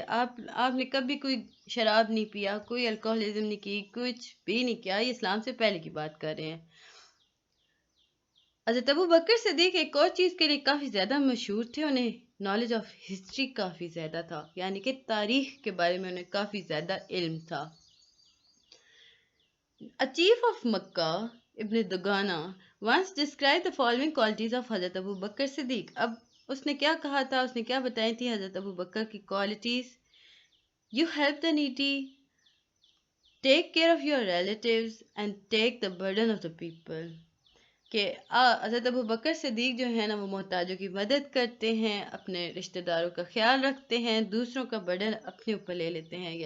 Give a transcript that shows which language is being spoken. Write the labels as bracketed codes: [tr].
[ur] آپ نے کبھی کوئی شراب نہیں پیا، کوئی الکوہلزم نہیں کی، کچھ بھی نہیں کیا. یہ اسلام سے پہلے کی بات کر رہے ہیں. حضرت ابو بکر صدیق ایک اور چیز کے لیے کافی زیادہ مشہور تھے، انہیں [en] knowledge of history [ur] کافی زیادہ تھا، یعنی کہ تاریخ کے بارے میں انہیں کافی زیادہ علم تھا. [en] A chief of Makkah, ابن دگانہ once described the following qualities of حضرت ابو بکر صدیق. [ur] اب اس نے کیا کہا تھا، اس نے کیا بتائی تھی حضرت ابو بکر کی qualities? [en] You help the needy, take care of your relatives and take the burden of the people. [ur] کہ حضرت ابو بکر صدیق جو ہے نا وہ محتاجوں کی مدد کرتے ہیں، اپنے رشتہ داروں کا خیال رکھتے ہیں، دوسروں کا برڈن اپنے اوپر لے لیتے ہیں.